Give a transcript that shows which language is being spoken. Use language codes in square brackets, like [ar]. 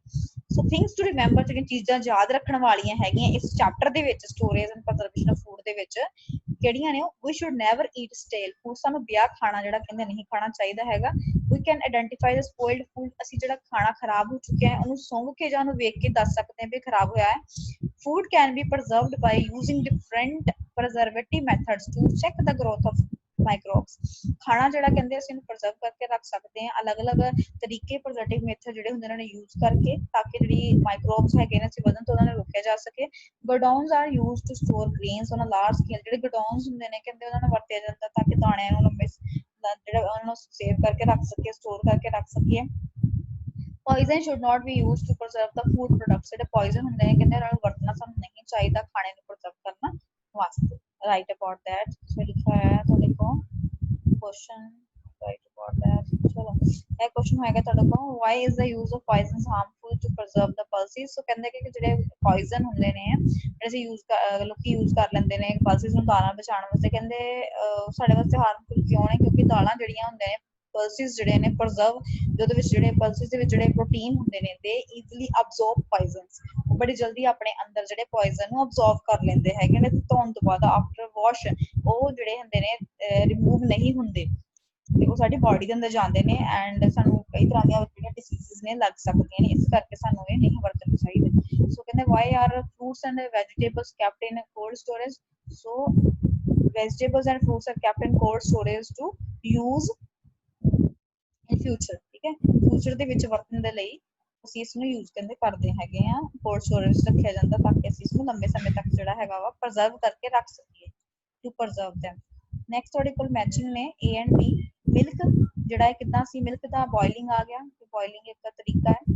[en] so things to remember, [pa] ਜਿਹੜੀਆਂ ਚੀਜ਼ਾਂ ਯਾਦ ਰੱਖਣ ਵਾਲੀਆਂ ਹੈਗੀਆਂ ਇਸ ਚੈਪਟਰ ਦੇ ਵਿੱਚ, storage and preservation of food ਦੇ ਵਿੱਚ, ਕਿਹੜੀਆਂ ਨੇ? [en] We should never eat stale food. [pa] ਸਾਨੂੰ ਬਿਆ ਖਾਣਾ ਜਿਹੜਾ ਕਹਿੰਦੇ ਨਹੀਂ ਖਾਣਾ ਚਾਹੀਦਾ ਹੈਗਾ। [en] We can identify the spoiled food. [pa] ਅਸੀਂ ਜਿਹੜਾ ਖਾਣਾ ਖਰਾਬ ਹੋ ਚੁੱਕਿਆ ਹੈ ਉਹਨੂੰ ਸੁੰਘ ਕੇ ਜਾਂ ਉਹਨੂੰ ਵੇਖ ਕੇ ਦੱਸ ਸਕਦੇ ਹਾਂ ਵੀ ਖਰਾਬ ਹੋਇਆ ਹੈ। [en] Food can be preserved by using different preservative methods to check the growth of microbes। [pa] ਖਾਣਾ ਜਿਹੜਾ ਕਹਿੰਦੇ ਅਸੀਂ ਇਹਨੂੰ ਪ੍ਰੀਜ਼ਰਵ ਕਰਕੇ ਰੱਖ ਸਕਦੇ ਹਾਂ, ਅਲੱਗ-ਅਲੱਗ ਤਰੀਕੇ ਪ੍ਰੀਜ਼ਰਵੇਟਿਵ ਮੇਥਡ ਜਿਹੜੇ ਹੁੰਦੇ ਨੇ ਯੂਜ਼ ਕਰਕੇ, ਤਾਂ ਕਿ ਜਿਹੜੀ ਮਾਈਕਰੋਬਸ ਹੈਗੇ ਨੇ ਅਸੀਂ ਵਧਣ ਤੋਂ ਉਹਨਾਂ ਨੂੰ ਰੋਕਿਆ ਜਾ ਸਕੇ। [en] Godowns are used to store grains on a large scale. [pa] ਜਿਹੜੇ ਗੋਡਾਊਨਸ ਹੁੰਦੇ ਨੇ ਕਹਿੰਦੇ ਉਹਨਾਂ ਨੂੰ ਵਰਤਿਆ ਜਾਂਦਾ ਤਾਂ ਕਿ ਦਾਣਿਆਂ ਨੂੰ ਲੰਬੇ ਜਿਹੜਾ ਉਹਨਾਂ ਨੂੰ ਸੇਵ ਕਰਕੇ ਰੱਖ ਸਕੀਏ, ਸਟੋਰ ਕਰਕੇ ਰੱਖ ਸਕੀਏ। [en] Poison should not be used to preserve the food products। [pa] ਜਿਹੜੇ poison ਹੁੰਦੇ ਨੇ ਕਹਿੰਦੇ ਉਹਨਾਂ ਨੂੰ ਵਰਤਣਾ ਸਾਨੂੰ ਨਹੀਂ ਚਾਹੀਦਾ ਖਾਣੇ ਨੂੰ ਪ੍ਰੀਜ਼ਰਵ ਕਰਨ ਵਾਸਤੇ। [en] Right about that. [pa] ਸੋ ਲਿਖਿਆ ਹੋਇਆ ਤੁਹਾਡੇ ਕੋਲ ਕੁਐਸਚਨ, [en] Right about that. [pa] ਚਲੋ ਇਹ ਕੁਐਸਚਨ ਹੋਏਗਾ ਤੁਹਾਡੇ ਕੋਲ, [en] why is the use of poisons harmful to preserve the pulses। [pa] ਸੋ ਕਹਿੰਦੇ ਕਿ ਜਿਹੜੇ poison ਹੁੰਦੇ ਨੇ ਜਿਹੜੇ ਅਸੀਂ ਲੋਕੀ ਯੂਜ਼ ਕਰ ਲੈਂਦੇ ਨੇ ਪਲਸਿਸ ਨੂੰ ਦਾਲਾਂ ਬਚਾਉਣ ਵਾਸਤੇ, ਕਹਿੰਦੇ ਸਾਡੇ ਵਾਸਤੇ ਹਾਰਮਫੁਲ ਕਿਉਂ ਨੇ? ਕਿਉਂਕਿ ਦਾਲਾਂ ਜਿਹੜੀਆਂ ਹੁੰਦੀਆਂ ਨੇ, ਪਲਸਿਸ ਜਿਹੜੇ ਨੇ ਪ੍ਰੀਜ਼ਰਵ, ਉਹਦੇ ਵਿੱਚ ਜਿਹੜੇ ਪਲਸਿਸ ਦੇ ਵਿੱਚ ਜਿਹੜੇ ਪ੍ਰੋਟੀਨ ਹੁੰਦੇ ਨੇ, [en] they easily absorb poisons, [pa] ਬੜੀ ਜਲਦੀ ਆਪਣੇ ਅੰਦਰ ਜਿਹੜੇ ਪੋਇਜ਼ਨ ਨੂੰ ਅਬਜ਼ੌਰਬ ਕਰ ਲੈਂਦੇ ਹੈਗੇ ਨੇ। ਧੋਣ ਤੋਂ ਬਾਅਦ ਆਫਟਰ ਵਾਸ਼ ਉਹ ਜਿਹੜੇ ਹੁੰਦੇ ਨੇ ਰਿਮੂਵ ਨਹੀਂ ਹੁੰਦੇ, ਤੇ ਉਹ ਸਾਡੀ ਬਾਡੀ ਦੇ ਅੰਦਰ ਜਾਂਦੇ ਨੇ ਐਂਡ ਸਾਨੂੰ ਕਈ ਤਰ੍ਹਾਂ ਦੀਆਂ ਜਿਹੜੀਆਂ ਡਿਸੀਜ਼ਸ ਨੇ ਲੱਗ ਸਕਦੀਆਂ ਨੇ, ਇਸ ਕਰਕੇ ਸਾਨੂੰ ਇਹ ਨਹੀਂ ਵਰਤਣੇ ਚਾਹੀਦੇ। [en] So ਕਹਿੰਦੇ why are fruits and vegetables kept in cold storage. So vegetables and fruits are kept in cold storage to use in future। [pa] ਠੀਕ ਹੈ, ਫਿਊਚਰ ਦੇ ਵਿੱਚ ਵਰਤਣ ਦੇ ਲਈ ਅਸੀਂ ਇਸ ਨੂੰ ਯੂਜ਼ ਕਰਦੇ ਹੈਗੇ ਆ। ਕੋਲਡ ਸਟੋਰੇਜ ਰੱਖਿਆ ਜਾਂਦਾ ਤਾਂ ਕਿ ਅਸੀਂ ਇਸ ਨੂੰ ਲੰਬੇ ਸਮੇਂ ਤੱਕ ਜਿਹੜਾ ਹੈਗਾ ਵਾ ਪ੍ਰੀਜ਼ਰਵ ਕਰਕੇ ਰੱਖ ਸਕੀਏ, [en] To preserve them। [pa] ਨੈਕਸਟ ਤੁਹਾਡੇ ਕੋਲ ਮੈਚਿੰਗ ਨੇ A and B। ਮਿਲਕ ਜਿਹੜਾ ਹੈ ਕਿੱਦਾਂ ਸੀ, ਮਿਲਕ ਦਾ ਬੋਇਲਿੰਗ ਆ ਗਿਆ, ਬੋਇਲਿੰਗ ਇੱਕ ਤਰੀਕਾ ਹੈ।